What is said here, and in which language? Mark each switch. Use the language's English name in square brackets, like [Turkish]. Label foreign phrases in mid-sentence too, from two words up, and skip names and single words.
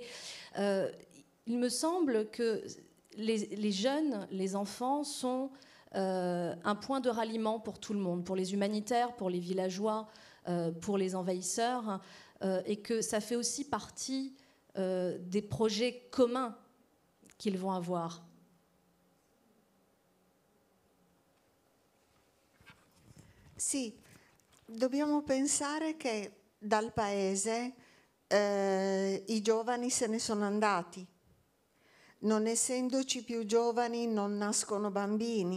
[French] Il me semble que les jeunes, les enfants sont un point de ralliement pour tout le monde, pour les humanitaires, pour les villageois, pour les envahisseurs, et que ça fait aussi partie des projets communs qu'ils vont avoir. [Italian] Sì, dobbiamo pensare che dal paese i giovani se ne sono andati. Non essendoci più giovani non nascono bambini.